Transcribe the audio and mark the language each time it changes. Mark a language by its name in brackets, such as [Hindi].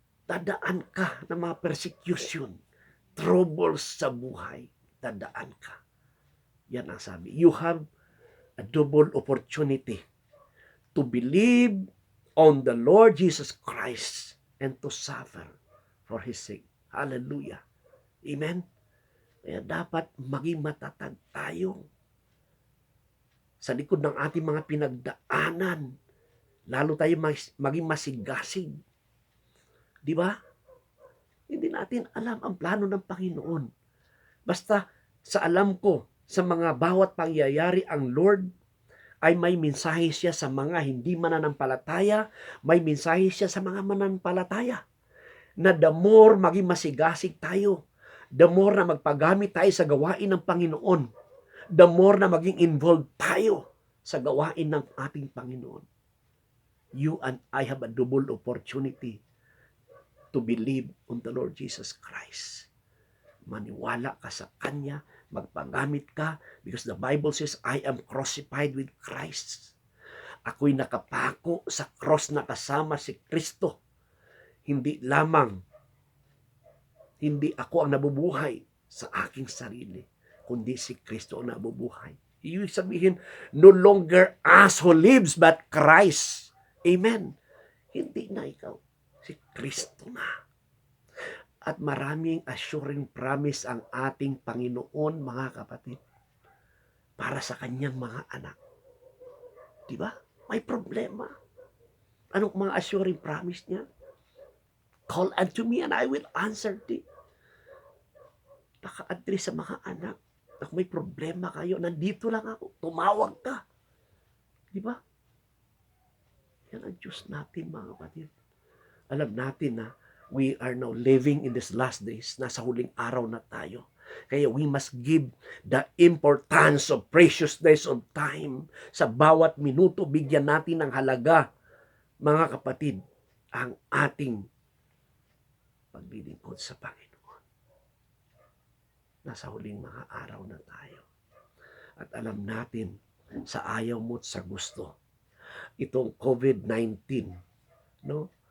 [Filipino] Dadaan ka ng mga persecution, troubles sa buhay, dadaan ka. Yan ang sabi. [English] You have a double opportunity to believe on the Lord Jesus Christ and to suffer for His sake. Hallelujah. Amen? [Filipino] Kaya dapat maging matatag tayo sa likod ng ating mga pinagdaanan. Lalo tayo maging masigasig. Di ba? Hindi natin alam ang plano ng Panginoon. Basta sa alam ko, sa mga bawat pangyayari, ang Lord ay may mensahe siya sa mga hindi mananampalataya, may mensahe siya sa mga mananampalataya. Na [English] the more [Filipino] maging masigasig tayo, the more na magpagamit tayo sa gawain ng Panginoon, the more na maging involved tayo sa gawain ng ating Panginoon. [English] You and I have a double opportunity to believe on the Lord Jesus Christ. [Filipino] Maniwala ka sa Kanya, magpagamit ka, [English] because the Bible says, I am crucified with Christ. [Filipino] Ako'y nakapako sa cross na kasama si Kristo. Hindi ako ang nabubuhay sa aking sarili, kundi si Kristo ang nabubuhay. Ibig sabihin, [English] no longer us who lives, but Christ. [Filipino] Amen. Hindi na ikaw. Si Kristo na. At maraming assuring promise ang ating Panginoon, mga kapatid, para sa kanyang mga anak. Diba? May problema. Anong mga assuring promise niya? [English] Call unto me and I will answer thee. [Filipino] Naka-address sa mga anak. Kung may problema kayo, nandito lang ako. Tumawag ka. Diba? Yan ang Diyos natin, mga kapatid. Alam natin na [English] we are now living in these last days. [Filipino] Nasa huling araw na tayo. Kaya [English] we must give the importance of preciousness of time. [Filipino] Sa bawat minuto, bigyan natin ng halaga, mga kapatid, ang ating paglilingkod sa Panginoon. Nasa huling mga araw na tayo. At alam natin, sa ayaw mo at sa gusto, itong COVID-19, no?